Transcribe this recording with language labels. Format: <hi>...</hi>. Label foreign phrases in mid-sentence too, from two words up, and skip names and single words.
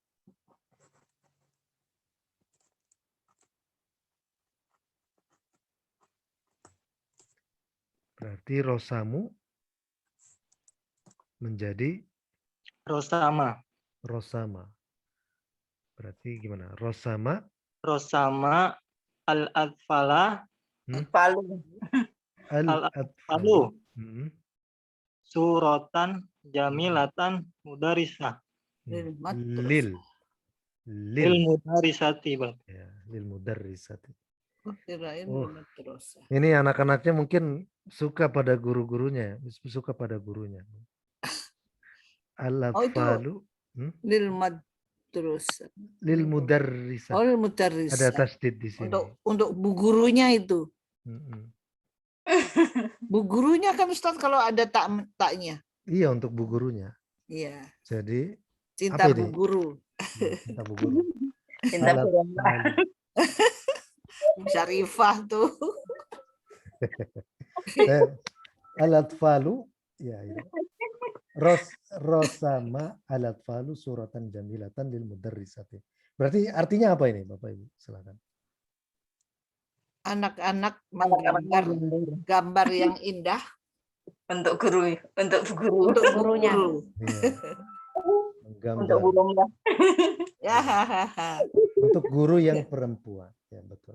<id>Berarti rosamu menjadi Rosama. Berarti gimana? Rosama al-atfala al-atfalu</id> <ar>صورةً جميلةً مدرسة.</ar> <id>Lil mudarisati, Bang.</id> <ar>Ya, للمدرسة.</ar> <id>Kirain terus. Ini anak-anaknya mungkin suka pada guru-gurunya, Al-atfalu</id> <ar>للمدرس. للمدرسة. Oh, للمدرسة.</ar> <id>Ada tasdid di sini. Untuk bu gurunya itu. Bu gurunya kan Ustaz kalau ada taknya. Iya, untuk bu gurunya. Iya. Jadi cinta bu guru. Cinta bu guru. Cinta guru. Syarifah tuh. Al-atfalu ya.</id> <ar>رسم الأطفال صورة جميلة للمدرسة.</ar> <id>Berarti artinya apa ini, Bapak Ibu? Silakan. Anak-anak menggambar gambar yang indah untuk guru, untuk gurunya. Untuk gurunya. Ya, untuk guru yang perempuan, ya betul.</id>